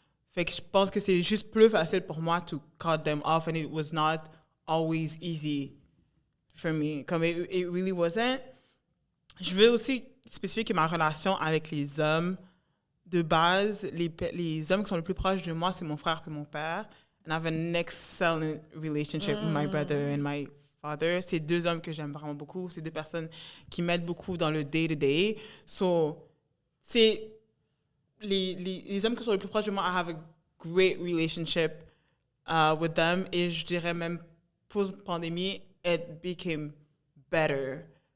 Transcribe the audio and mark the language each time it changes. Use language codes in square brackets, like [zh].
[fr] Fait que je pense que c'est juste plus facile pour moi [en] to cut them off and it was not always easy for me. [fr] Comme [en] it really wasn't. [fr] Je veux aussi spécifier que ma relation avec les hommes, de base, les hommes qui sont les plus proches de moi, c'est mon frère et mon père. [en] And I have an excellent relationship with my brother and my father. [fr] C'est 2 hommes que j'aime vraiment beaucoup. C'est 2 personnes qui m'aident beaucoup dans le day-to-day. So, c'est les hommes qui sont les plus proches de moi, [en] I have a great relationship with them. [fr] Et je dirais même, post-pandémie, [en] it became better.